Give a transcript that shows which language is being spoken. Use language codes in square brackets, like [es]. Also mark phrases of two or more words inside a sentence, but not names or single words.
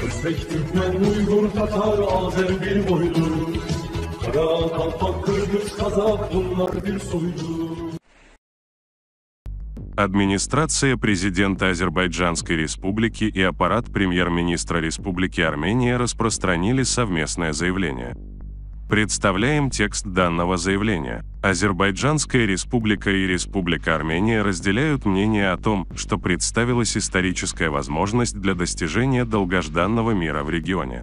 [tr] Özbek, Türkmen, Uygur, Tatar, Azer bir boydur. Kara, Kalpak, Kırgız, Kazak bunlar bir soydur. [ru] Администрация президента Азербайджанской Республики и аппарат премьер-министра Республики Армения распространили совместное заявление. Представляем текст данного заявления. Азербайджанская Республика и Республика Армения разделяют мнение о том, что представилась историческая возможность для достижения долгожданного мира в регионе.